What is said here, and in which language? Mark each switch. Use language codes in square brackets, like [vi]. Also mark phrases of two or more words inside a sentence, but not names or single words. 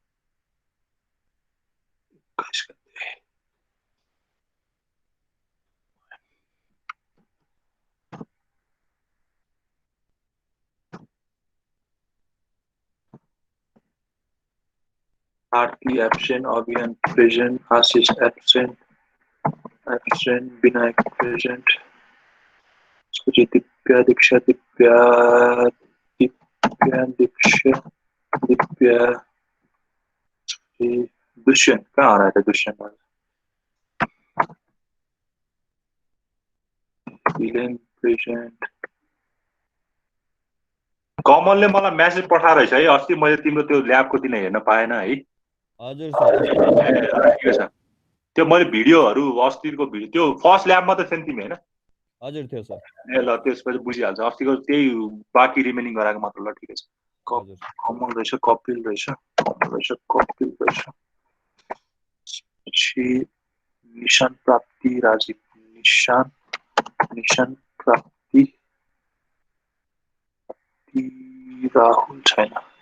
[ne] 21 गते आरती एब्सेंट अभियान प्रेजेंट आशीष एब्सेंट विनायक प्रेजेंट सुजी दिव्या दीक्षा दिव्या [hi] दुष्यंत कहाँ आ रहा है दुष्यंत प्रेजेंट [ne] कमलले मलाई मेसेज पठाएर रहेछ है अस्ति मैले तिम्रो त्यो ल्याबको दिन हेर्न पाएन है हजुर सर ठिकै छ त्यो मैले भिडियोहरु अस्तिको भिडियो त्यो फर्स्ट ल्याबमा त थिएन तिमी हैन हजुर थियो सर ए ल त्यसपछि बुझिहाल्छ अस्तिको त्यही बाँकी रिमेनिङ गराएको मात्र ल ठिकै छ कमल रहेछ कपिल रहेछ पछि निशान प्राप्ति राजीव निशान प्राप्ति राहुल छैन